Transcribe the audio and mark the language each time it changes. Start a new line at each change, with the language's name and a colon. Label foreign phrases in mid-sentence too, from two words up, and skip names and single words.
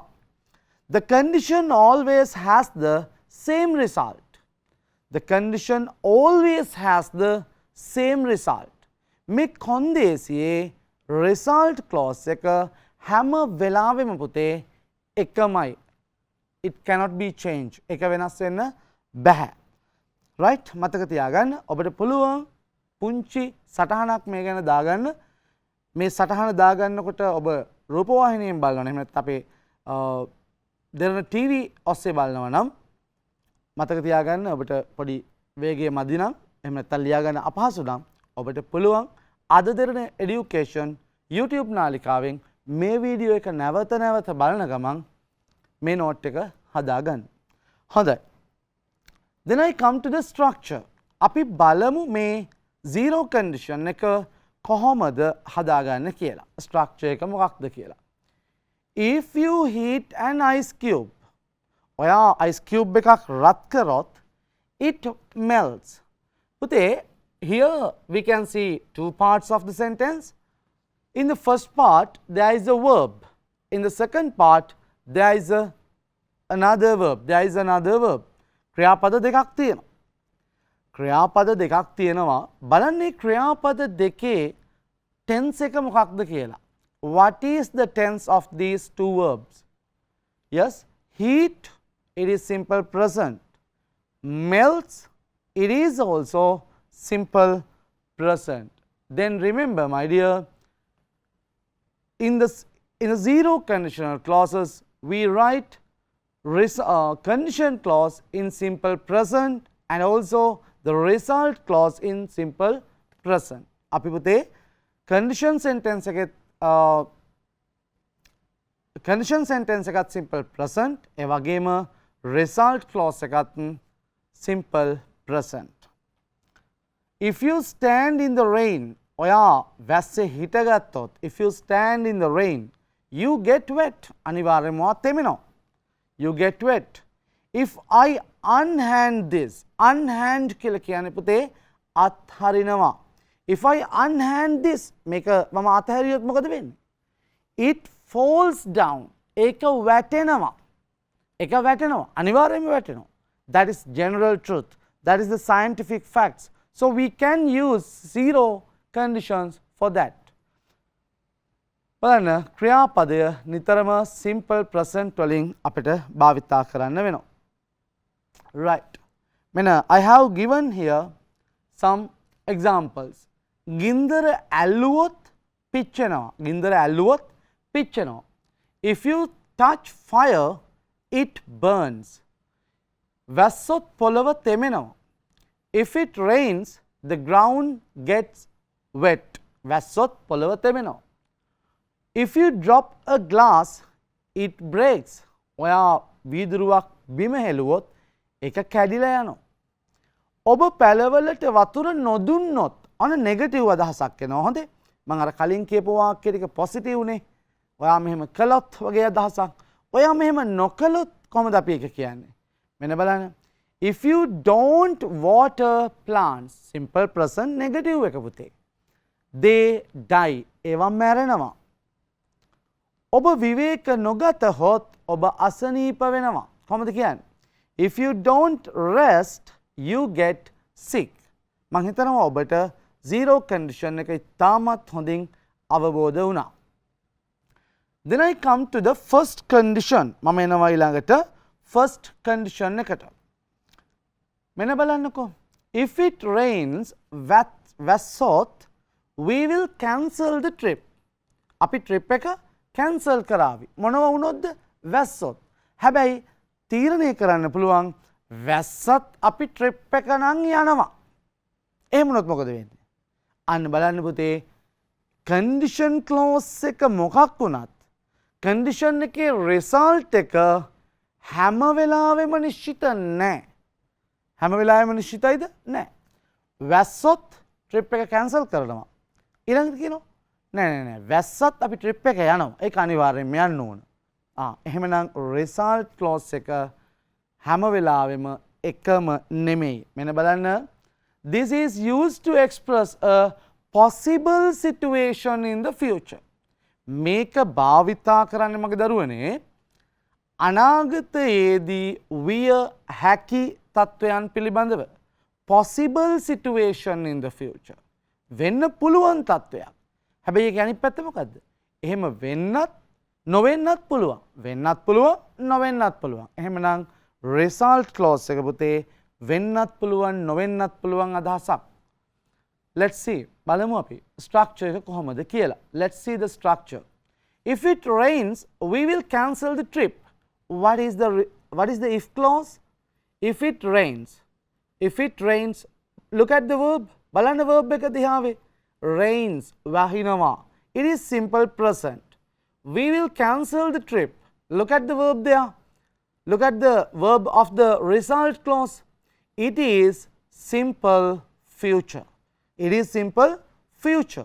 English: The condition always has the same result. The condition always has the same result.
Sinhala: මේ කොන්දේසියේ
English: result clause
Sinhala: එක හැම වෙලාවෙම පුතේ එකමයි.
English: It cannot be changed.
Sinhala: එක වෙනස් වෙන්න බෑ. Right? මතක තියාගන්න. ඔබට පුළුවන් පුංචි සටහනක් මේ ගැන දාගන්න. මේ සටහන දාගන්නකොට ඔබ රූපවාහිනියෙන් බලනවා. එහෙම නැත්නම් අපේ දෙරණ TV ඔස්සේ බලනවා නම් මතක තියාගන්න ඔබට පොඩි වේගය මදි නම් එහෙම නැත්නම් ලියා ගන්න අපහසු නම් ඔබට පුළුවන් අද දෙරණ এডুকেෂන් YouTube නාලිකාවෙන් මේ වීඩියෝ එක නැවත නැවත බලන ගමන් මේ නෝට් එක හදාගන්න. හොඳයි.
English: Then I come to the structure.
Sinhala: අපි බලමු මේ
English: zero condition
Sinhala: එක කොහොමද හදාගන්න කියලා. structure එක මොකක්ද කියලා.
English: If you heat an ice cube.
Sinhala: ඔයා
English: ice cube
Sinhala: එකක් රත් කරොත්
English: it melts. පුතේ here we can see two parts of the sentence. In the first part there is a verb. In the second part there is another verb. There is another verb.
Sinhala: ක්‍රියාපද දෙකක් තියෙනවා. ක්‍රියාපද දෙකක් තියෙනවා. බලන්නේ ක්‍රියාපද දෙකේ tense එක මොකක්ද කියලා.
English: What is the tense of these two verbs? Yes, heat, it is simple present. Melts, it is also simple present. Then remember my dear, in the zero conditional clauses we write condition clause in simple present and also the result clause in simple present.
Sinhala: අපි පුතේ
English: condition sentence
Sinhala: එකේ
English: condition sentence
Sinhala: එකත්
English: simple present
Sinhala: ඒ වගේම
English: result clause
Sinhala: එකත්
English: simple present. If you stand in the rain,
Sinhala: ඔයා වැස්සේ හිටගත්තොත්
English: if you stand in the rain you get wet.
Sinhala: අනිවාර්යයෙන්ම තෙමෙනවා.
English: you get wet. If I unhand this, unhand
Sinhala: කියලා කියන්නේ පුතේ අත්හරිනවා.
English: If I unhand this,
Sinhala: මේක මම අතහැරියොත් මොකද වෙන්නේ?
English: It falls down.
Sinhala: ඒක වැටෙනවා. ඒක වැටෙනවා. අනිවාර්යයෙන්ම වැටෙනවා.
English: That is general truth. That is the scientific facts. So we can use zero conditions for that.
Sinhala: බලන්න ක්‍රියාපදය නිතරම simple present වලින් අපිට භාවිතා කරන්න වෙනවා.
English: Right. මෙන්න I have given here some examples.
Sinhala: ගින්දර ඇල්ලුවොත් පිච්චෙනවා. ගින්දර ඇල්ලුවොත් පිච්චෙනවා.
English: If you touch fire, it burns.
Sinhala: වැස්සොත් පොළව තෙමෙනවා.
English: If it rains, the ground gets wet.
Sinhala: වැස්සොත් පොළව තෙමෙනවා.
English: If you drop a glass, it breaks.
Sinhala: ඔයා වීදුරුවක් බිම හෙළුවොත් ඒක කැඩිලා යනවා. ඔබ පැලවලට වතුර නොදුන්නොත්
English: an negative
Sinhala: අදහසක් එනවා. හොඳේ. මම අර කලින් කියපු වාක්‍ය ටික පොසිටිව් නේ. ඔයා මෙහෙම කළොත් වගේ අදහසක්. ඔයා මෙහෙම නොකළොත් කොහොමද අපි ඒක කියන්නේ? මෙන්න බලන්න.
English: If you don't water plants, simple present negative
Sinhala: එක පුතේ.
English: They die.
Sinhala: ඒවා මැරෙනවා. ඔබ විවේක නොගතහොත් ඔබ අසනීප වෙනවා. කොහොමද කියන්නේ?
English: If you don't rest, you get sick.
Sinhala: මම හිතනවා ඔබට
English: zero condition
Sinhala: එක ඉතාමත් හොඳින් අවබෝධ වුණා.
English: Then I come to the first condition.
Sinhala: මම එනවා ඊළඟට
English: first condition
Sinhala: එකට. මෙන්න බලන්නකෝ.
English: If it rains, වැස්සොත් we will cancel the trip.
Sinhala: අපි trip එක cancel කරાવી. මොනව වුණොත්ද? වැස්සොත්. හැබැයි තීරණය කරන්න පුළුවන් වැස්සත් අපි trip එක නම් යනවා. එහෙම වුණොත් මොකද වෙන්නේ? අන්න බලන්න පුතේ
English: condition clause
Sinhala: එක මොකක් වුණත් condition එකේ result එක හැම වෙලාවෙම නිශ්චිත නැහැ. හැම වෙලාවෙම නිශ්චිතයිද? නැහැ. වැස්සොත් trip එක cancel කරනවා. ඊළඟට කියනවා නෑ වැස්සත් අපි trip එක යනවා. ඒක අනිවාර්යෙන්ම යන්න ඕන. එහෙමනම්
English: result clause
Sinhala: එක හැම වෙලාවෙම එකම නෙමෙයි. මෙන්න බලන්න.
English: This is used to express a possible situation in the future.
Sinhala: මේක භාවිතා කරන්නේ මගේ දරුවනේ අනාගතයේදී විය හැකි තත්වයන් පිළිබඳව.
English: Possible situation in the future.
Sinhala: වෙන්න පුළුවන් තත්වයක්. හැබැයි ඒක අනිත් පැත්ත මොකද්ද? එහෙම වෙන්නත් නොවෙන්නත් පුළුවන්. වෙන්නත් පුළුවන් නොවෙන්නත් පුළුවන්. එහෙමනම්
English: result clause
Sinhala: එක පුතේ වෙන්නත් පුළුවන් නොවෙන්නත් පුළුවන් අදහසක්.
English: Let's see.
Sinhala: බලමු අපි structure එක කොහොමද කියලා.
English: Let's see the structure. If it rains, we will cancel the trip. What is the if clause? If it rains. If it rains, look at the verb.
Sinhala: බලන්න verb එක දිහාවේ. Rains, වහිනවා.
English: It is simple present. We will cancel the trip. Look at the verb there. Look at the verb of the result clause. It is simple future. It is simple future.